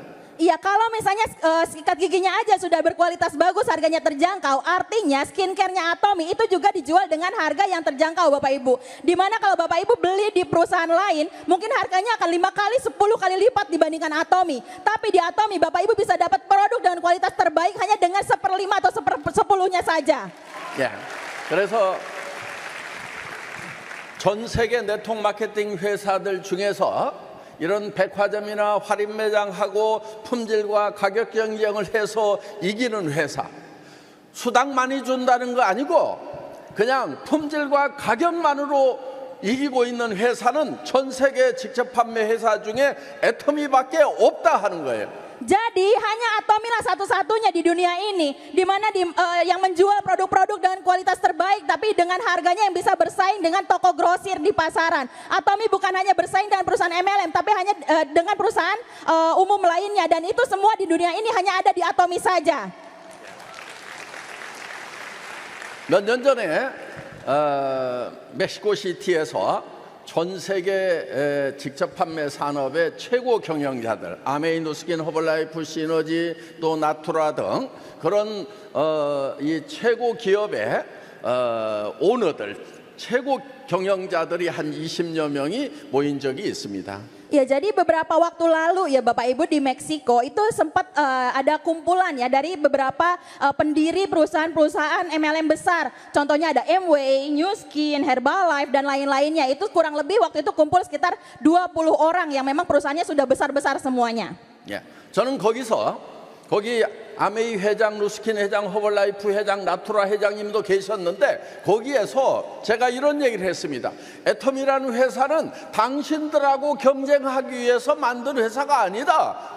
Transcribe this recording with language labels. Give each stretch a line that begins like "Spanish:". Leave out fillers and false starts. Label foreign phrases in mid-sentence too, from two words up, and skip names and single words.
Indonesian: Iya, kalau misalnya sikat giginya aja sudah berkualitas bagus, harganya terjangkau, artinya skincare-nya Atomy itu juga dijual dengan harga yang terjangkau Bapak Ibu. Dimana kalau Bapak Ibu beli di perusahaan lain, mungkin harganya akan 5 kali, 10 kali lipat dibandingkan Atomy. Tapi di Atomy Bapak Ibu bisa dapat produk dengan kualitas terbaik hanya dengan 1/5 atau 1/10-nya saja.
Korean: 예. 그래서 전 세계 네트워크 마케팅 회사들 중에서 이런 백화점이나 할인 매장하고 품질과 가격 경쟁을 해서 이기는 회사, 수당 많이 준다는 거 아니고 그냥 품질과 가격만으로 이기고 있는 회사는 전 세계 직접 판매 회사 중에 애터미밖에 없다 하는 거예요.
Indonesian: Jadi hanya Atomy lah satu-satunya di dunia ini di mana yang menjual produk-produk dengan kualitas terbaik tapi dengan harganya yang bisa bersaing dengan toko grosir di pasaran. Atomy bukan hanya bersaing dengan perusahaan MLM tapi hanya dengan perusahaan umum lainnya, dan itu semua di dunia ini hanya ada di Atomy saja.
Korean: 몇 년 전에 멕시코시티에서 전 세계 직접 판매 산업의 최고 경영자들, 아메이 누스킨, 허벌라이프, 시너지, 또 나투라 등 그런 이 최고 기업의 오너들, 최고 경영자들이 한 20여 명이 모인 적이 있습니다.
Indonesian: Ya, jadi beberapa waktu lalu ya Bapak Ibu di Meksiko itu sempat ada kumpulan ya dari beberapa pendiri perusahaan-perusahaan MLM besar. Contohnya ada Amway, Nu Skin, Herbalife dan lain-lainnya. Itu kurang lebih waktu itu kumpul sekitar 20 orang yang memang perusahaannya sudah besar-besar semuanya.
Korean: 예, 저는 거기 아메이 회장, 누스킨 회장, 허벌라이프 회장, 나투라 회장님도 계셨는데 거기에서 제가 이런 얘기를 했습니다. 애터미라는 회사는 당신들하고 경쟁하기 위해서 만든 회사가 아니다.